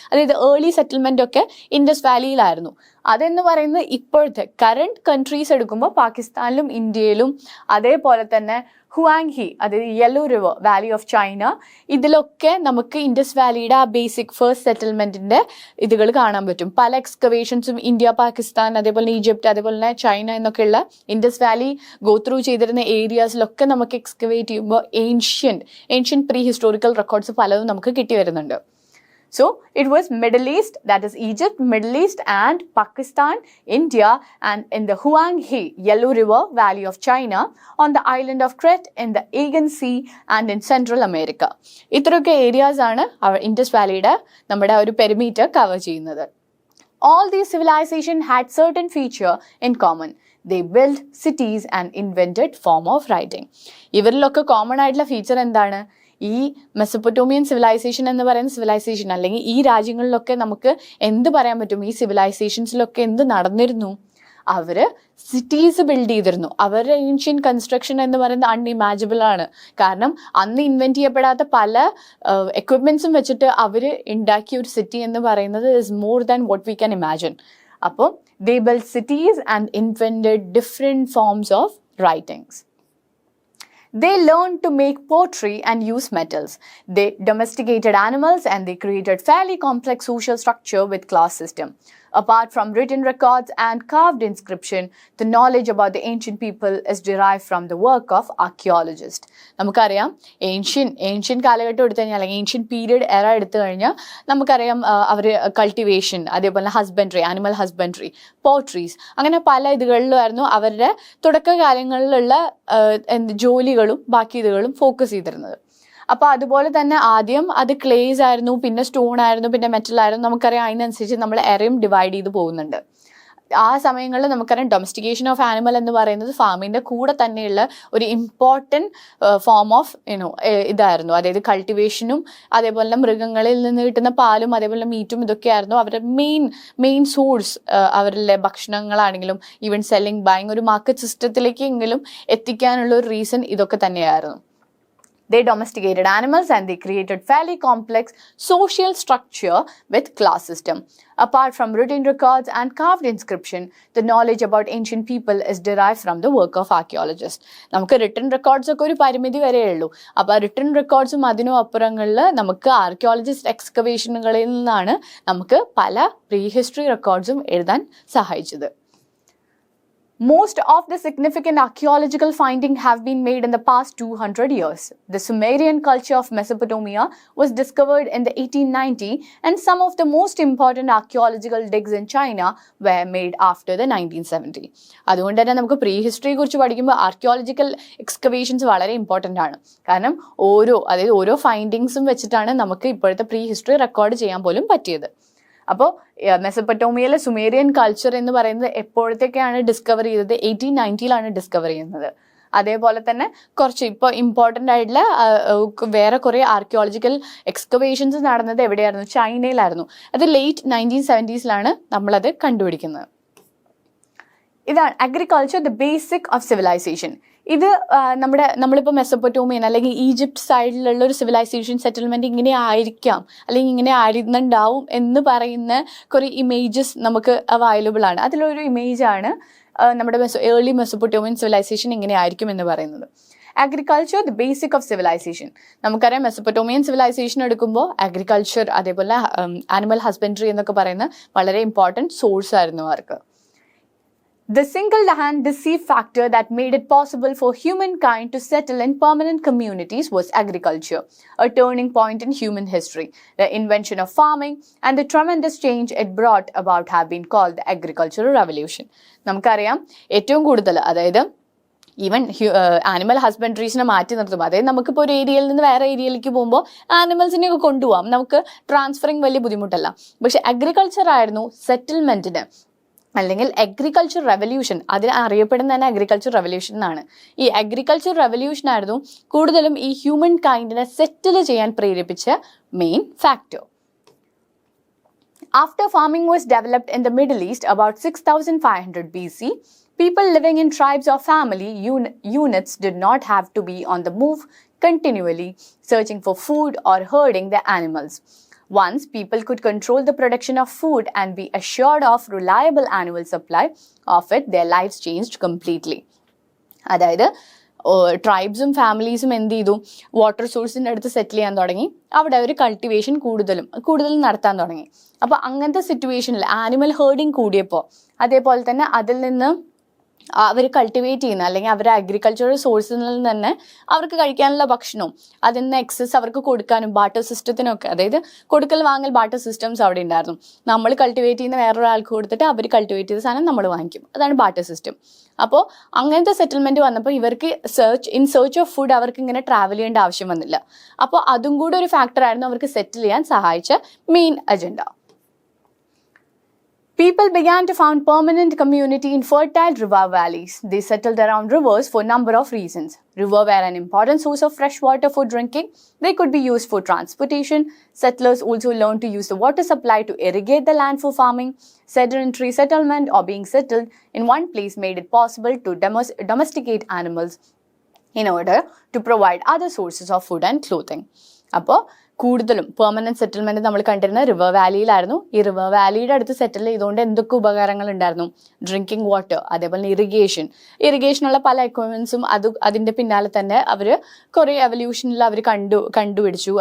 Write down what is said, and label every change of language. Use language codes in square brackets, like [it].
[ml] അതായത് early settlement ഒക്കെ Indus വാലിയിലായിരുന്നു. അതെന്ന് പറയുന്നത് ഇപ്പോഴത്തെ കറണ്ട് കൺട്രീസ് എടുക്കുമ്പോൾ പാകിസ്ഥാനിലും ഇന്ത്യയിലും, അതേപോലെ തന്നെ ഹുവാങ്ഹി, അതായത് yellow river Valley of China, ഇതിലൊക്കെ നമുക്ക് ഇൻഡസ് വാലിയുടെ ആ ബേസിക് ഫസ്റ്റ് സെറ്റിൽമെൻറ്റിൻ്റെ ഇതുകൾ കാണാൻ പറ്റും. പല എക്സ്കവേഷൻസും ഇന്ത്യ, പാകിസ്ഥാൻ, അതേപോലെ ഈജിപ്റ്റ്, അതേപോലെ തന്നെ ചൈന എന്നൊക്കെയുള്ള ഇൻഡസ് വാലി ഗോ ത്രൂ ചെയ്തിരുന്ന ഏരിയാസിലൊക്കെ നമുക്ക് എക്സ്കവേറ്റ് ചെയ്യുമ്പോൾ ഏൻഷ്യൻ പ്രീ ഹിസ്റ്റോറിക്കൽ റെക്കോർഡ്സ് പലതും നമുക്ക് കിട്ടി വരുന്നുണ്ട്. [en] So it was Middle East, that is Egypt, Middle East and Pakistan, India, and in the Huang He Yellow River Valley of China, on the island of Crete, in the Aegean Sea and in Central America. [ml] ഇത്രയൊക്കെ areas ആണ് Indus വാലിയുടെ നമ്മുടെ ഒരു perimeter cover ചെയ്യുന്നത്. [en] All these civilizations had certain feature in common. They built cities and invented form of writing. [ml] ഇവരിലൊക്കെ common ആയിട്ടുള്ള feature എന്താണ്? ഈ Mesopotamian civilisation എന്ന് പറയുന്ന സിവിലൈസേഷൻ അല്ലെങ്കിൽ ഈ രാജ്യങ്ങളിലൊക്കെ നമുക്ക് എന്ത് പറയാൻ പറ്റും? ഈ സിവിലൈസേഷൻസിലൊക്കെ എന്ത് നടന്നിരുന്നു? അവർ സിറ്റീസ് ബിൽഡ് ചെയ്തിരുന്നു. അവരുടെ ഏൻഷ്യൻ കൺസ്ട്രക്ഷൻ എന്ന് പറയുന്നത് അൺഇമാജിബിൾ ആണ്. കാരണം അന്ന് ഇൻവെന്റ് ചെയ്യപ്പെടാത്ത പല എക്വിപ്മെന്റ്സും വെച്ചിട്ട് അവർ ഉണ്ടാക്കിയ ഒരു സിറ്റി എന്ന് പറയുന്നത് [en] Is more than what we can imagine. അപ്പോൾ they build cities and invented different forms of writings. They learned to make pottery and use metals. They domesticated animals and they created fairly complex social structure with class system. Apart from written records and carved inscription, the knowledge about the ancient people is derived from the work of archaeologists. [ml] നമുക്കറിയാം ancient കാലഘട്ടം എടുത്തു കഴിഞ്ഞാൽ അല്ലെങ്കിൽ ancient period എറ എടുത്തു കഴിഞ്ഞാൽ നമുക്കറിയാം അവർ cultivation, അതേപോലെ ഹസ്ബൻഡറി, ആനിമൽ ഹസ്ബൻഡറി, പോട്രീസ്, അങ്ങനെ പല ഇതുകളിലുമായിരുന്നു അവരുടെ തുടക്കകാലങ്ങളിലുള്ള ജോലികളും ബാക്കി ഇതുകളും ഫോക്കസ് ചെയ്തിരുന്നത്. അപ്പോൾ അതുപോലെ തന്നെ ആദ്യം അത് ക്ലേസ് ആയിരുന്നു, പിന്നെ സ്റ്റോൺ ആയിരുന്നു, പിന്നെ മെറ്റൽ ആയിരുന്നു. നമുക്കറിയാം അതിനനുസരിച്ച് നമ്മൾ എറയും ഡിവൈഡ് ചെയ്ത് പോകുന്നുണ്ട്. ആ സമയങ്ങളിൽ നമുക്കറിയാം ഡൊമസ്റ്റിക്കേഷൻ ഓഫ് ആനിമൽ എന്ന് പറയുന്നത് ഫാമിൻ്റെ കൂടെ തന്നെയുള്ള ഒരു ഇമ്പോർട്ടൻറ്റ് ഫോം ഓഫ് ഇതായിരുന്നു. അതായത് കൾട്ടിവേഷനും അതേപോലെ മൃഗങ്ങളിൽ നിന്ന് കിട്ടുന്ന പാലും അതേപോലെ മീറ്റും ഇതൊക്കെയായിരുന്നു അവരുടെ മെയിൻ സോഴ്സ്. അവരുടെ ഭക്ഷണങ്ങളാണെങ്കിലും ഈവൻ സെല്ലിങ്, ബൈങ്, ഒരു മാർക്കറ്റ് സിസ്റ്റത്തിലേക്കെങ്കിലും എത്തിക്കാനുള്ള ഒരു റീസൺ ഇതൊക്കെ തന്നെയായിരുന്നു. [en] They domesticated animals and they created fairly complex social structure with class system. Apart from written records and carved inscription, the knowledge about ancient people is derived from the work of archaeologists. [ml] നമുക്ക് written records ഒക്കെ ഒരു പരിമിതി വരെയേ ഉള്ളൂ. അപ്പോൾ written recordsഉം അതിനും അപ്പുറങ്ങളിൽ നമുക്ക് archaeologist എക്സ്കവേഷനുകളിൽ നിന്നാണ് നമുക്ക് പല പ്രീ ഹിസ്റ്ററി റെക്കോർഡ്സും എഴുതാൻ സഹായിച്ചത്. [en] Most of the significant archaeological findings have been made in the past 200 years. The Sumerian culture of Mesopotamia was discovered in the 1890, and some of the most important archaeological digs in China were made after the 1970. [ml] അതുകൊണ്ട് തന്നെ നമുക്ക് pre ഹിസ്റ്ററിയെ കുറിച്ച് പഠിക്കുമ്പോൾ archaeological excavations വളരെ important ആണ്. കാരണം ഓരോ ഫൈൻഡിങ്സും വെച്ചിട്ടാണ് നമുക്ക് ഇപ്പോഴത്തെ പ്രീ ഹിസ്റ്ററി റെക്കോർഡ് ചെയ്യാൻ പോലും പറ്റിയത്. അപ്പോൾ മെസപ്പൊട്ടോമിയയിലെ സുമേറിയൻ കൾച്ചർ എന്ന് പറയുന്നത് എപ്പോഴത്തേക്കാണ് ഡിസ്കവർ ചെയ്തത്? 1890 ഡിസ്കവർ ചെയ്യുന്നത്. അതേപോലെ തന്നെ കുറച്ച് ഇപ്പോൾ ഇമ്പോർട്ടൻ്റ് ആയിട്ടുള്ള വേറെ കുറേ ആർക്കിയോളജിക്കൽ എക്സ്കവേഷൻസ് നടന്നത് എവിടെയായിരുന്നു? ചൈനയിലായിരുന്നു. അത് ലേറ്റ് 1970s നമ്മളത് കണ്ടുപിടിക്കുന്നത്. ഇതാണ് [en] Agriculture, the basic of civilisation. [ml] ഇത് നമ്മളിപ്പോൾ മെസപ്പൊട്ടോമിയൻ അല്ലെങ്കിൽ ഈജിപ്റ്റ് സൈഡിലുള്ള ഒരു സിവിലൈസേഷൻ സെറ്റിൽമെൻറ്റ് ഇങ്ങനെ ആയിരിക്കാം അല്ലെങ്കിൽ ഇങ്ങനെ ആയിരുന്നുണ്ടാവും എന്ന് പറയുന്ന കുറേ ഇമേജസ് നമുക്ക് അവൈലബിൾ ആണ്. അതിലൊരു ഇമേജാണ് നമ്മുടെ ഏർലി മെസപ്പൊട്ടോമിയൻ സിവിലൈസേഷൻ ഇങ്ങനെ ആയിരിക്കും എന്ന് പറയുന്നത്. [en] Agriculture, the basic of civilisation. [ml] നമുക്കറിയാം മെസപ്പൊട്ടോമിയൻ സിവിലൈസേഷൻ എടുക്കുമ്പോൾ അഗ്രികൾച്ചർ അതേപോലെ ആനിമൽ ഹസ്ബൻഡറി എന്നൊക്കെ പറയുന്ന വളരെ ഇമ്പോർട്ടൻറ്റ് സോഴ്സ് ആയിരുന്നു അവർക്ക്. [en] The single-hand deceive factor that made it possible for humankind to settle in permanent communities was agriculture, a turning point in human history. The invention of farming and the tremendous change it brought about have been called the agricultural revolution. [ml] നമുക്കറിയാം ഏറ്റവും കൂടുതൽ അതായത് even animal ഹസ്ബൻഡറീസിനെ മാറ്റി നിർത്തും. അതായത് നമുക്കിപ്പോൾ ഒരു ഏരിയയിൽ നിന്ന് വേറെ ഏരിയയിലേക്ക് പോകുമ്പോൾ ആനിമൽസിനെയൊക്കെ കൊണ്ടുപോകാം, നമുക്ക് ട്രാൻസ്ഫറിങ് വലിയ ബുദ്ധിമുട്ടല്ല. പക്ഷെ അഗ്രികൾച്ചർ ആയിരുന്നു സെറ്റിൽമെൻറ്റിന് അല്ലെങ്കിൽ അഗ്രികൾച്ചർ റെവല്യൂഷൻ, അതിന് അറിയപ്പെടുന്ന തന്നെ അഗ്രികൾച്ചർ റെവല്യൂഷൻ എന്നാണ്. ഈ അഗ്രികൾച്ചർ റെവല്യൂഷൻ ആയിരുന്നു കൂടുതലും ഈ ഹ്യൂമൻ കൈൻഡിനെ സെറ്റിൽ ചെയ്യാൻ പ്രേരിപ്പിച്ച main factor. [en] After farming was developed in the Middle East about 6500 BC, people living in tribes or family units did not have to be on the move continually, searching for food or herding their animals. Once people could control the production of food and be assured of reliable annual supply of it, their lives changed completely. [ml] അതായത് ട്രൈബ്സും ഫാമിലീസും എന്ത് ചെയ്തു? Water സോഴ്സിൻ്റെ അടുത്ത് സെറ്റിൽ ചെയ്യാൻ തുടങ്ങി. അവിടെ അവർ cultivation കൂടുതലും നടത്താൻ തുടങ്ങി. അപ്പോൾ അങ്ങനത്തെ സിറ്റുവേഷനിൽ ആനിമൽ ഹേർഡിങ് കൂടിയപ്പോൾ അതേപോലെ തന്നെ അതിൽ നിന്ന് അവർ കൾട്ടിവേറ്റ് ചെയ്യുന്ന അല്ലെങ്കിൽ അവരുടെ അഗ്രികൾച്ചറൽ സോഴ്സിൽ നിന്ന് തന്നെ അവർക്ക് കഴിക്കാനുള്ള ഭക്ഷണവും അതിൽ നിന്ന് എക്സസ് അവർക്ക് കൊടുക്കാനും ബാർട്ടർ സിസ്റ്റത്തിനൊക്കെ, അതായത് കൊടുക്കൽ വാങ്ങൽ ബാർട്ടർ സിസ്റ്റംസ് അവിടെ ഉണ്ടായിരുന്നു. നമ്മൾ കൾട്ടിവേറ്റ് ചെയ്യുന്ന വേറൊരാൾക്ക് കൊടുത്തിട്ട് അവർ കൾട്ടിവേറ്റ് ചെയ്ത സാധനം നമ്മൾ വാങ്ങിക്കും. അതാണ് ബാർട്ടർ സിസ്റ്റം. അപ്പോൾ അങ്ങനത്തെ സെറ്റിൽമെൻറ്റ് വന്നപ്പോൾ ഇവർക്ക് [en] in search of food [ml] അവർക്ക് ഇങ്ങനെ ട്രാവൽ ചെയ്യേണ്ട ആവശ്യം വന്നില്ല. അപ്പോൾ അതും കൂടെ ഒരു ഫാക്ടറായിരുന്നു അവർക്ക് സെറ്റിൽ ചെയ്യാൻ സഹായിച്ച main agenda. [en] People began to found permanent community in fertile river valleys. They settled around rivers for a number of reasons. Rivers were an important source of fresh water for drinking. They could be used for transportation. Settlers also learned to use the water supply to irrigate the land for farming. Sedentary settlement or being settled in one place made it possible to domesticate animals in order to provide other sources of food and clothing. [ml] അപ്പോൾ കൂടുതലും permanent settlement നമ്മൾ കണ്ടിരുന്ന river വാലിയിലായിരുന്നു. ഈ river വാലിയുടെ അടുത്ത് സെറ്റിൽ ചെയ്തുകൊണ്ട് എന്തൊക്കെ ഉപകാരങ്ങൾ ഉണ്ടായിരുന്നു? ഡ്രിങ്കിങ് വാട്ടർ, അതേപോലെ ഇറിഗേഷനുള്ള പല എക്വിപ്മെന്റ്സും അതിന്റെ പിന്നാലെ തന്നെ അവർ കുറേ എവല്യൂഷനിൽ അവർ കണ്ടുപിടിച്ചു.